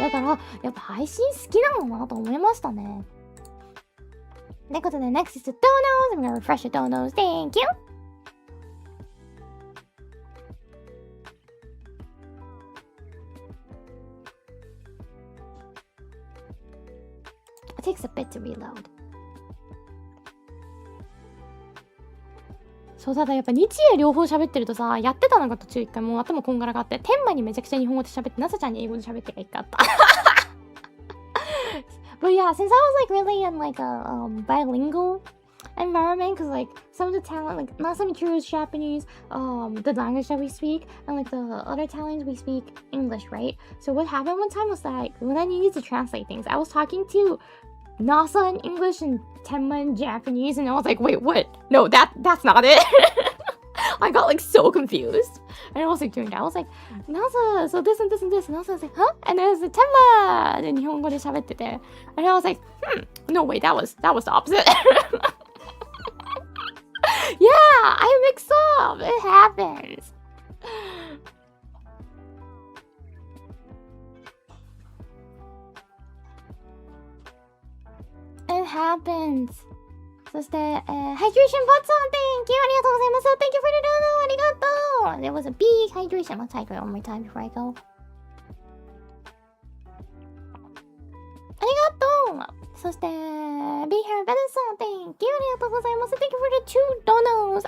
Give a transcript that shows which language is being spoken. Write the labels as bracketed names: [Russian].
[Japanese] だから、やっぱ配信好きなのなと思いましたね。ということで、 [English] next is the donos. I'm gonna refresh the donos. Thank you! takes a bit to reload. [Japanese] そう、ただやっぱ日英両方喋ってるとさ、やってたのが途中一回もう頭こんがらがって、天馬にめちゃくちゃ日本語で喋って、ナサちゃんに英語で喋ってが一回あった。 [English] But yeah, since I was like really in like a bilingual environment, because like some of the talent, like Nasa Michiru is Japanese, the language that we speak, and like the other talents we speak English, right? So what happened one time was that when I needed to translate things, I was talking to Nasa in English and Tenma in Japanese, and I was like, wait, what? No, that's not it. I got like so confused. And I was like doing that. I was like, Nasa, so this and this and this. And Nasa was like, huh? And then it was like, Tenma! [Japanese] で、日本語で喋ってて。 [English] And I was like, no, wait, that was the opposite. Yeah, I mix up. It happens. It happens. [Japanese] そして、 [English] Hydration Bot on, thank you! [Japanese] ありがとうございます。 [English] Thank you for the dono! [Japanese] ありがとう! [English] There was a big hydration. Let's hydrate one more time before I go. [Japanese] ありがとう! そして、 [English] Be Here Better Song, thank you! [Japanese] ありがとうございます。 [English] Thank you for the 2 donos!